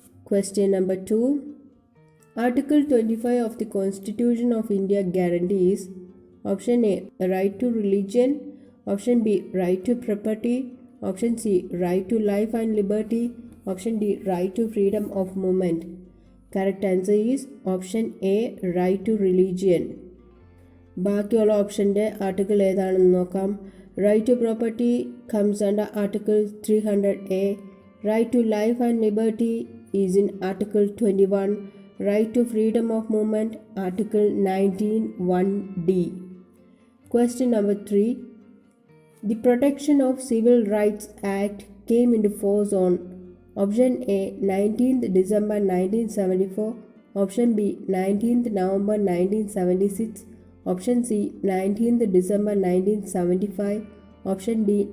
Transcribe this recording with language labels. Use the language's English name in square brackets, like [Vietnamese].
[English] Question number 2. Article 25 of the Constitution of India guarantees option A. Right to religion. Option B. Right to property. Option C. Right to life and liberty. Option D. Right to freedom of movement. Correct answer is option A. Right to religion. [Malayalam] ബാക്കിയുള്ള ഓപ്ഷൻ്റെ article ഏതാണെന്ന് നോക്കാം. [English] Right to property comes under article 300A. Right to life and liberty is in article 21. Right to freedom of movement article 19(1)(d). Question number 3. The Protection of Civil Rights Act came into force on option A. 19th December 1974. Option B. 19th November 1976. Option C. 19th December 1975. Option D.